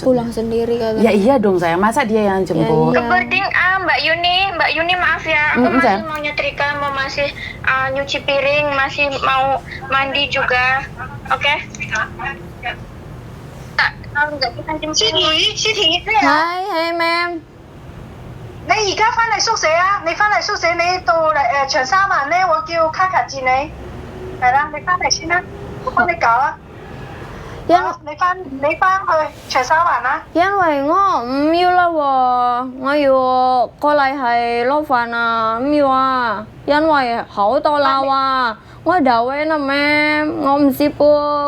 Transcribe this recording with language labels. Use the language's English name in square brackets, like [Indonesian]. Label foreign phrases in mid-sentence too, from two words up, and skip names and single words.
[Indonesian] Pulang sendiri katanya. Ya iya dong saya, masa dia yang jemput? Ke boarding Mbak Yuni maaf ya, aku masih Sayang. mau nyetrika, mau masih nyuci piring, masih mau mandi juga, oke? Kalau nggak bisa jemput. [Cantonese] 思婷咩啊？ [English] Hai, hai ma'am. [Cantonese] 你而家翻嚟宿舍啊？你翻嚟宿舍，你到嚟長沙灣咧，我叫卡卡接你。係啦，你翻嚟先啦，我幫你搞啊。因你翻去長沙灣啦。因為我唔要啦喎，我要過嚟係攞飯啊，唔要啊，因為好多樓啊，我就位啦 ma'am，我唔識 book。